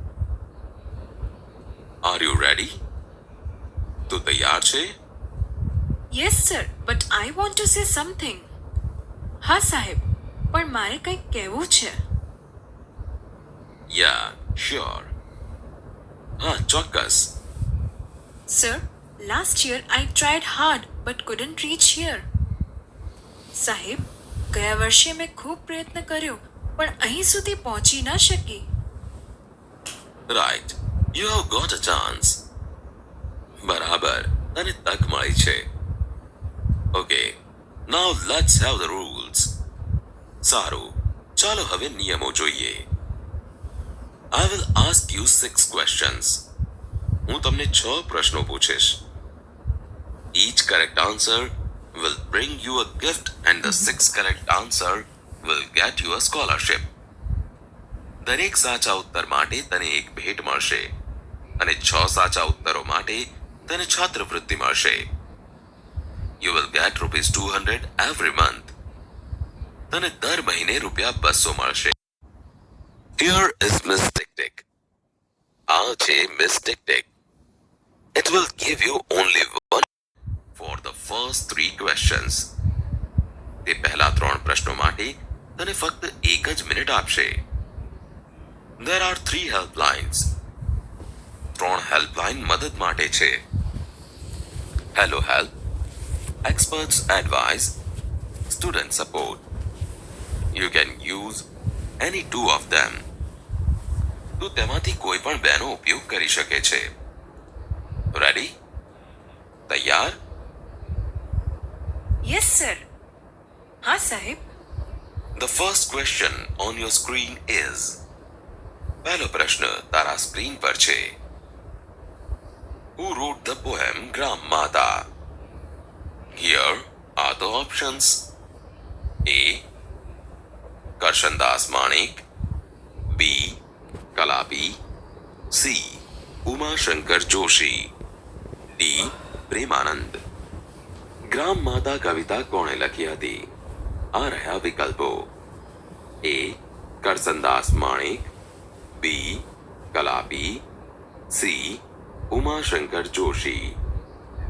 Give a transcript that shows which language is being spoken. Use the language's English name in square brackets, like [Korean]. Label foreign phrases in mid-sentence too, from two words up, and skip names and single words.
[English] Are you ready? [Gujarati] તું તૈયાર છે? [English] Yes sir, but I want to say something. [Gujarati] હા સાહેબ, પણ મારે કંઈક કહેવું છે. [English] Ya sure. [Gujarati] હા ચોક્કસ. [English] Sir, last year I tried hard but couldn't reach here. [Gujarati] સાહેબ, ગયા વર્ષે મેં ખૂબ પ્રયત્ન કર્યો પણ અહીં સુધી પહોંચી ન શકી. [English] Right, you have got a chance. [Gujarati] બરાબર, તને તક મળી છે. [English] Okay, now let's have the rules. [Gujarati] સારું, ચાલો હવે નિયમો જોઈએ. [English] I will ask you 6 questions. [Gujarati] હું તમને 6 પ્રશ્નો પૂછીશ. [English] Each correct answer will bring you a gift and the 6th correct answer will get you a scholarship. [Gujarati] દરેક સાચા ઉત્તર માટે તને એક ભેટ મળશે અને 6 સાચા ઉત્તરો માટે તને છાત્રવૃત્તિ મળશે. [English] You will get ₹200 every month. [Gujarati] તને દર મહિને ₹200 મળશે. [English] Here is Miss Tick Tick. [Gujarati] આ છે Miss Tick Tick. [English] It will give you only one for the first 3 questions. [Gujarati] તે પહેલા 3 પ્રશ્નો માટે તને ફક્ત 1 જ મિનિટ આપશે. [English] There are 3 helplines. 3 [Gujarati] હેલ્પલાઇન મદદ માટે છે. [English] Hello Help, Experts Advice, Student Support. You can use any 2 of them. [Gujarati] તું તેમાંથી કોઈ પણ બેનો ઉપયોગ કરી શકે છે. રેડી? તૈયાર? [English] Yes sir. [Gujarati] હા સાહેબ. [English] The first question on your screen is. [Gujarati] પહેલો પ્રશ્ન તારા સ્ક્રીન પર છે. [English] Who wrote the poem Gram Mata? Here are the options. A. Karshandas Manik. B. Kalapi. C. Uma Shankar Joshi. D. [Gujarati] પ્રેમાનંદ. ગ્રામ માતા કવિતા કોણે લખી હતી? આ રહ્યા વિકલ્પો. A. કરસનદાસ માણેક. B. કલાપી. C. ઉમાશંકર જોશી. D.